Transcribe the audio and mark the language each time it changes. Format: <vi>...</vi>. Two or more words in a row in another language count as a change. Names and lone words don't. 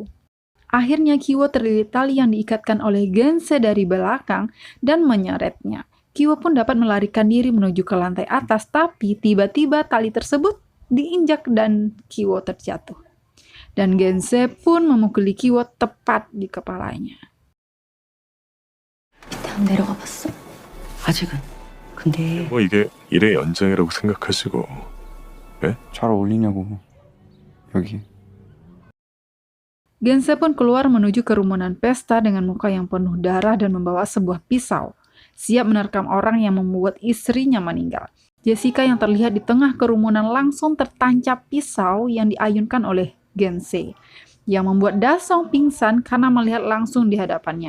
<id>Akhirnya Kiwo terlilit tali yang diikatkan oleh Gense dari belakang dan menyeretnya. Kiwo pun dapat melarikan diri menuju ke lantai atas, tapi tiba-tiba tali tersebut diinjak dan Kiwo terjatuh. Dan Gense pun memukuli Kiwo tepat di kepalanya.</id> <ko>내려가 봤어? 아직은. 근데 뭐 이게 일의 연장이라고 생각하시고. 네? 잘 어울리냐고. 여기.</ko> <id>Gense pun keluar menuju kerumunan pesta dengan muka yang penuh darah dan membawa sebuah pisau, siap menerkam orang yang membuat istrinya meninggal. Jessica yang terlihat di tengah kerumunan langsung tertancap pisau yang diayunkan oleh Gense, yang membuat Dasong pingsan karena melihat langsung di hadapannya.</id>